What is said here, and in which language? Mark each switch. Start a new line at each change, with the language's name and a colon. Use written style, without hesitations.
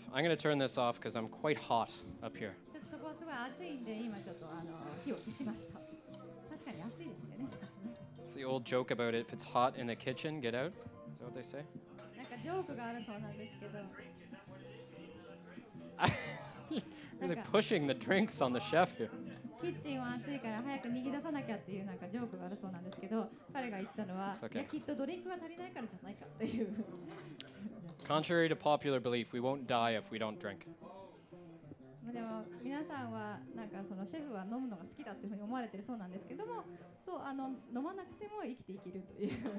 English: I'm going to turn this off because I'm quite hot up here.
Japanese: ちょっとそこはすごい暑いんで、今ちょっと火を消しました。確かに暑いですよね、少しね。
English: It's the old joke about it. If it's hot in the kitchen, get out. Is that what they say?
Japanese: なんかジョークがあるそうなんですけど、
English: Really pushing the drinks on the chef here.
Japanese: キッチンは暑いから早く逃げ出さなきゃっていうなんかジョークがあるそうなんですけど、彼が言ったのは、
English: It's okay.
Japanese: いやきっとドリンクが足りないからじゃないかっていう。
English: Contrary to popular belief, we won't die if we don't drink.
Japanese: でも皆さんはなんかそのシェフは飲むのが好きだっていうふうに思われてるそうなんですけども、そう飲まなくても生きていけるという。